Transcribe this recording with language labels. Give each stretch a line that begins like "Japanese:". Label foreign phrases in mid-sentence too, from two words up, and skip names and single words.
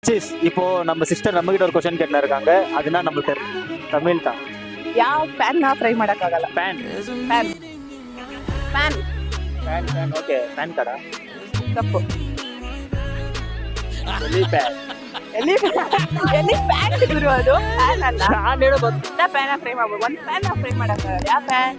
Tamil: சீஸ் இப்போ நம்ம சிஸ்டர் நம்ம கிட்ட ஒரு क्वेश्चन கேட்டுனா இருக்காங்க. அதுனா நமக்கு தமிழ் தான்.
Kannada: ಯಾವ ಪ್ಯಾನ್ ನಾ ಫ್ರೈ ಮಾಡಕ್ಕಾಗಲ್ಲ. ಪ್ಯಾನ್
English: pan pan pan okay pan
Kannada: ಕಡ ತಪ್ಪು. ಎಲ್ಲಿ ಪ್ಯಾನ್ ಎಲ್ಲಿ ಎಲ್ಲಿ ಪ್ಯಾನ್ ಗುರು ಅದು ಪ್ಯಾನ್ ಅಲ್ಲ. ನಾನು ಹೇಳೋ ಬಂದು
English: pan fry
Kannada: ಮಾಡ್ಬೋದು. ಒಂದು
English: pan fry
Kannada: ಮಾಡಕ್ಕಾಗಲ್ಲ. ಯಾವ ಪ್ಯಾನ್?